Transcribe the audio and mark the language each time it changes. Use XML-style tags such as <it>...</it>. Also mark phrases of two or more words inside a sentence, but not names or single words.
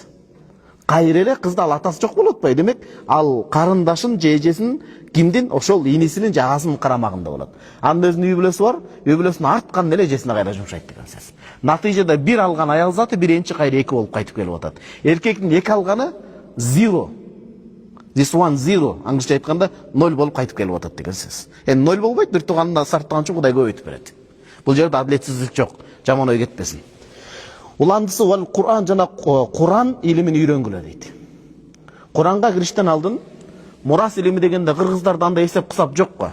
<ky>Кайра эле кызда ал атасы жок болуп атпайбы? Демек, ал карындашын же эжесин кимдин ошол инисинин жагасынын карамагында болот. Анын өзүнүн үй бүлөсү бар, үй бүлөсүн арткан эле эжесине кайра жумшайт деген сөз. Натыйжада бир алган аял заты биринчи кайра эки болуп кайтып келип атат. Эркектин эки алганы</ky> <en>zero. This one zero.</en> <ky>Англисче айтканда 0 болуп кайтып келип атат деген сөз. 0 болбойт, бир тууганына сарттаган үчүн Кудай көбөйтүп берет. Бул жерде адилетсиздик жок. Жаман ой кетпесин. Уландысы вал Кур'ан жана Кур'ан илимин үйрөнгүлө дейт. Кур'анга кириштен алдын мурас илими дегенде кыргыздарда андай эсеп кысап жок го.</ky>